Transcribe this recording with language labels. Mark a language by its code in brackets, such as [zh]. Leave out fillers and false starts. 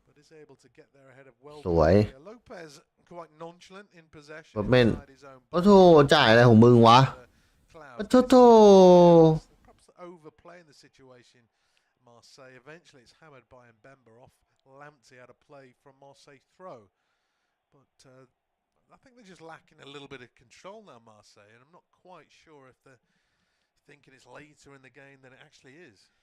[en] But is able to get there ahead of well. [th] สวย [en] Lopez quite nonchalant in possession. [th] เมนโอ้โหจ่ายอะไรของมึงวะโอ้โห [en] Perhaps overplaying the situation. Marseille eventually it's hammered by Mbemba off. Lamptey had a play from Marseille throw, but I think they're just lacking a little bit of control now, Marseille, and I'm not quite sure if they're thinking it's later in the game than it actually is.